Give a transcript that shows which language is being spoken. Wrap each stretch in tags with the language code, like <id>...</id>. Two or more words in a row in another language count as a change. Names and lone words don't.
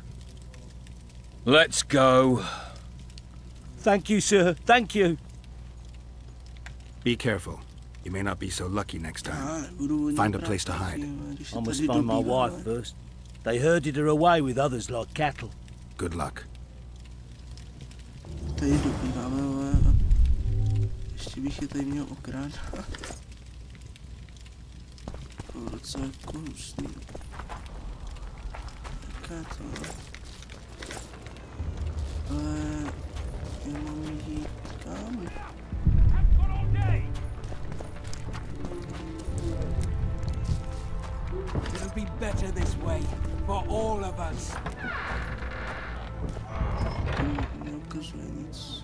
<en>Let's go. Thank you, sir. Thank you. Be careful. You may not be so lucky next time. Find a place to hide. I must find my wife first. They herded her away with others like cattle. Good luck.</en> <cs>Tady dobíváme, ale... Ještě bych je tady měl okrádat. To je docela jako hustý. Jaká to? Ale... Já mám jít kam?</cs> <en>It'll be better this way, for all of us.</en> <cs>Neukazuje nic.</cs>